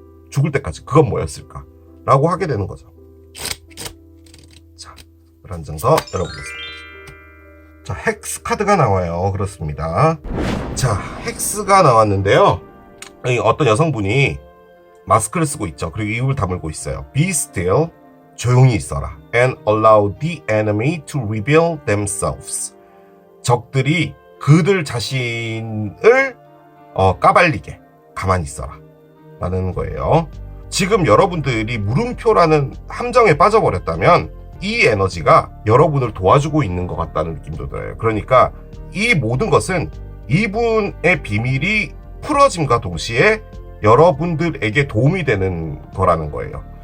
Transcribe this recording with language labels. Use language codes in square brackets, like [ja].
[ko] 죽을 때까지 그건 뭐였을까? 라고 하게 되는 거죠. 자, 그런 증서 열어보겠습니다. 자, 헥스 카드가 나와요. 그렇습니다. 자, 헥스가 나왔는데요. 어떤 여성분이 마스크를 쓰고 있죠. 그리고 입을 다물고 있어요. [en] Be still, [ko] 조용히 있어라. [en] And allow the enemy to reveal themselves. [ko] 적들이 그들 자신을 까발리게 가만히 있어라 라는 거예요. 지금 여러분들이 물음표라는 함정에 빠져버렸다면 이 에너지가 여러분을 도와주고 있는 것 같다는 느낌도 들어요. 그러니까 이 모든 것은 이분의 비밀이 풀어짐과 동시에 여러분들에게 도움이 되는 거라는 거예요.